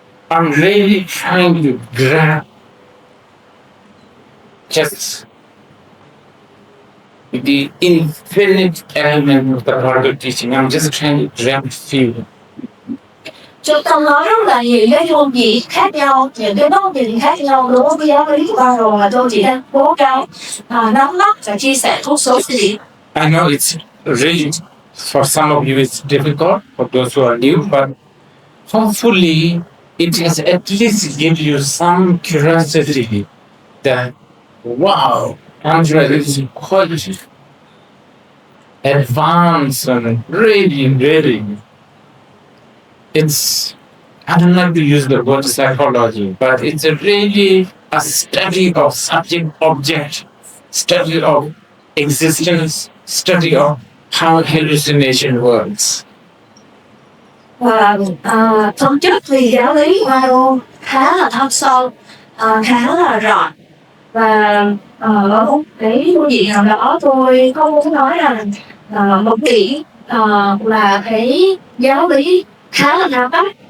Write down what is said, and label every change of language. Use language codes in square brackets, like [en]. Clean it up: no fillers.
[en] I'm really trying to grab just the infinite element of the Bardo teaching. I'm just trying to grab a few. [vi] Chúng ta nói rất là nhiều cái phương diện khác nhau, những cái góc nhìn khác nhau đối với giáo lý của Bardo mà tôi chỉ đang cố gắng nắm bắt và chia sẻ một số gì. [en] I know it's really, for some of you it's difficult, for those who are new, but hopefully it has at least give you some curiosity that, wow, Andrea is quite advanced and really, it's, I don't like to use the word psychology, but it's really a study of subject object, study of existence, study of how hallucination works. [vi] Và thực chất thì giáo lý của Bardo khá là thâm sâu, khá là rộng, và ở một cái phương diện nào đó tôi không muốn nói rằng một điểm là cái giáo lý khá là cao cấp.